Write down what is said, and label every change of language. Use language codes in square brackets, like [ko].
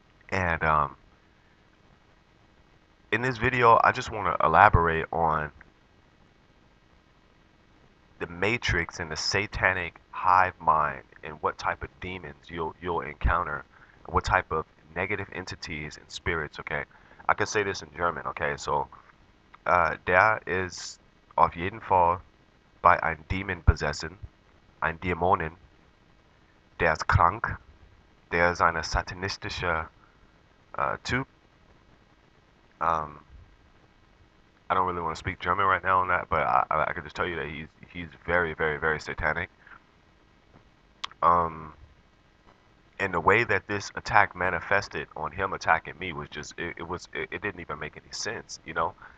[en] And in this video, I just want to elaborate on the matrix and the satanic hive mind and what type of demons you'll encounter, and what type of negative entities and spirits. Okay, I can say this in German. [de] Okay, so der ist auf jeden Fall bei ein Demon besessen, ein Dämonen, der ist krank, der ist eine satanistische Typ. [en] I don't really want to speak German right now on that, but I can just tell you that he's very satanic. Um, and the way that this attack manifested on him attacking me was just it didn't even make any sense, you know.